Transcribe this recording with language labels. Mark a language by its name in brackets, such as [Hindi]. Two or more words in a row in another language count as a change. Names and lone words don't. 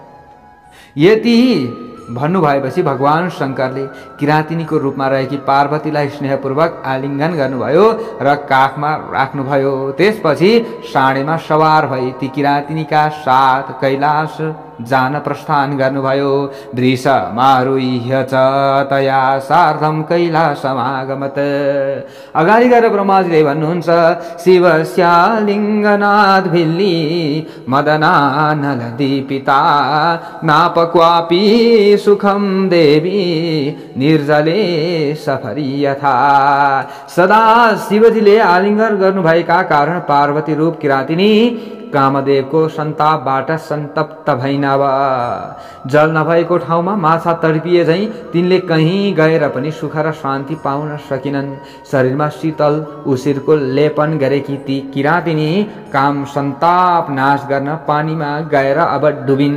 [Nepali] यति भन्नुभएपछि भगवान शंकरले किराँतिनीको रूपमा रहेकी पार्वतीलाई स्नेहपूर्वक आलिङ्गन गर्नुभयो र काखमा राख्नुभयो। त्यसपछि साँडेमा सवार भई ती किराँतिनीका साथ कैलाश जान प्रस्थान गर्नुभयो। [Sanskrit] दृशमारुह्य च तया सार्धम कैलासमागमत। [Nepali] अगाडि गएर ब्रह्माजीले भन्नुहुन्छ, [Sanskrit] शिवस्यालिङ्गनाथ भिल्ली मदनानल दीपिता नापक्वापि सुखम देवी निर्जले सफरी यथा। [Nepali] सदा शिवजीले आलिङ्गन गर्नुभएका कारण पार्वती रूप किराँतिनी कामदेवको सन्तापबाट सन्तप्त भइन्। अब जल नभएको ठाउँमा माछा तडपिए झैं तिनले कहीँ गएर पनि सुख र शान्ति पाउन सकिनन्। शरीरमा शीतल उसिरको लेपन गरेकी ती किराँतिनी काम सन्ताप नाश गर्न पानीमा गएर अब डुबिन्।